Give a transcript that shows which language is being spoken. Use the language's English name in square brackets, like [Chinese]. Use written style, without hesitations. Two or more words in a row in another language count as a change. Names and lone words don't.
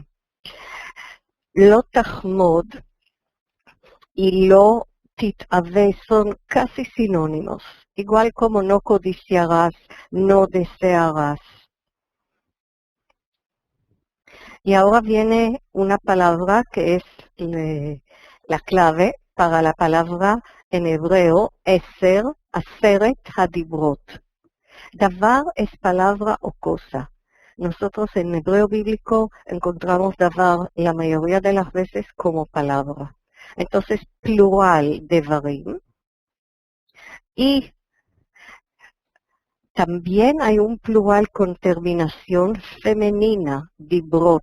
[Hebrew] לא תחמוד [Spanish] y [Hebrew] לא תתאווה [Spanish] son casi sinónimos, igual como no codiciarás, no desearás. Y ahora viene una palabra que es la clave para la palabra en hebreo, [Hebrew] עשר עשרת הדברות. [Spanish] Davar es palabra o cosa. Nosotros en hebreo bíblico encontramos davar la mayoría de las veces como palabra. Entonces, plural devarim. Y también hay un plural con terminación femenina, dibrot.